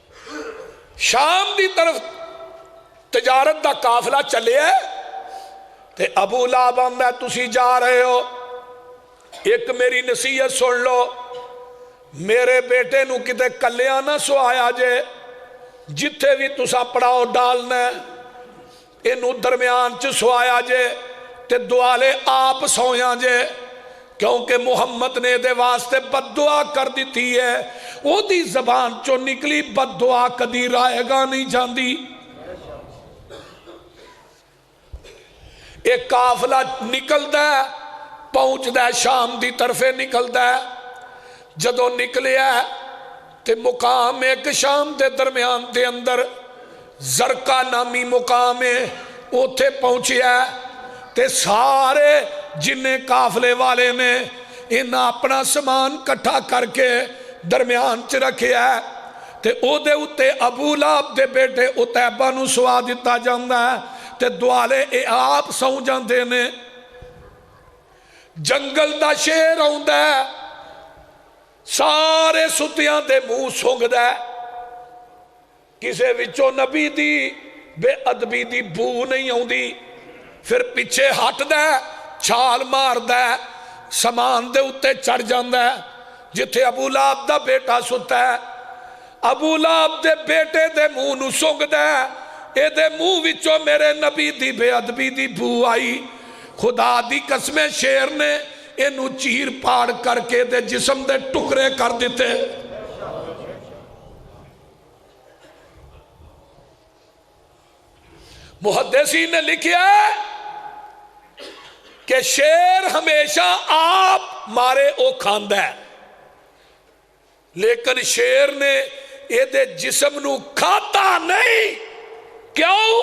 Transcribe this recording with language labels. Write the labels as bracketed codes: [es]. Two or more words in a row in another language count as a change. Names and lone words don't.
[pa] شام دی طرف تجارت دا قافلہ چلے ہے، تے ابو لہب آندا ہے تسی جا رہے ہو، ایک میری نصیحت سن لو، میرے بیٹے نو کتے کلیا نہ سوایا جے، جتھے بھی تسا پڑاؤ ڈالنا ہے اینو درمیان چ سوایا جے تے دوالے آپ سویا جے، کیونکہ محمد نے دے واسطے بد دعا کر دیتی ہے، وہ دی زبان چو نکلی بد دعا کدی رائے گا نہیں جاندی۔ ایک قافلہ نکل دا ہے، پہنچ دا ہے شام دی طرفے نکل دا ہے، جدو نکلیا ہے تے مقام ایک شام دے درمیان دے اندر زرقا نامی مقام ہے، اوتھے پہنچیا ہے تے سارے جنہیں قافلے والے نے انہاں اپنا سامان کٹھا کر کے درمیان چ رکھیا ہے تے او دے اتے ابو لہب دے بیٹے عتیبہ نو سوا دیتا جاندا ہے تے دوالے اے آپ سو جاندے نے۔ جنگل دا شیر آوندا ہے، سارے ستیاں دے منہ سونگ دا ہے، کسے وچوں نبی دی بے ادبی دی بو نہیں آوندی، پھر پیچھے ہٹ دا ہے، چھال مار دا ہے، سامان دے اتے چڑھ جاندا ہے جتھے ابو لہب دا بیٹا ستا ہے، ابو لہب دے بیٹے دے منہ نو سونگ دا ہے، اے دے منہ وچوں میرے نبی دی بے ادبی دی بو آئی، خدا دی قسم شیر نے انہوں چیر پاڑ کر کے دے جسم دے ٹکرے کر دیتے۔ محدثین نے لکھیا ہے کہ شیر ہمیشہ آپ مارے او کھاندہ ہے، لیکن شیر نے اے دے جسم نو کھاتا نہیں، کیوں؟